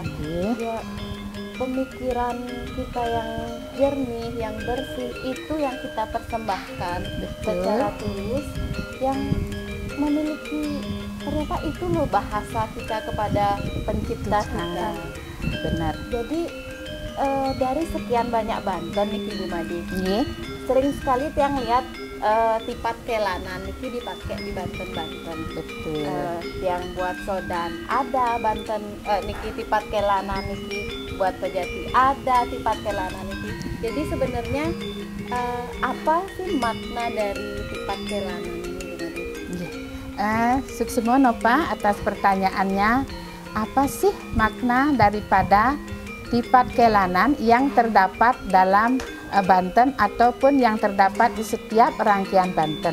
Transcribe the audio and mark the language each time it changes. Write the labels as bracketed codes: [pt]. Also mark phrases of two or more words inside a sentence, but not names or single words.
[id] Ya, pemikiran kita yang jernih, yang bersih itu yang kita persembahkan secara tulus, yang memiliki ternyata itu loh bahasa kita kepada pencipta kita. Benar. Jadi dari sekian banyak Banten nih Ibu Made, sering sekali tiang lihat Tipat Kelanan niki dipakai di Banten-Banten. Betul. Yang buat sodan ada Banten niki Tipat Kelanan niki buat pejati ada Tipat Kelanan niki. Jadi sebenarnya apa sih makna dari Tipat Kelanan ini, Bu Made? Suksema Nova atas pertanyaannya. Apa sih makna daripada Tipat Kelanan yang terdapat dalam Banten ataupun yang terdapat di setiap rangkaian Banten?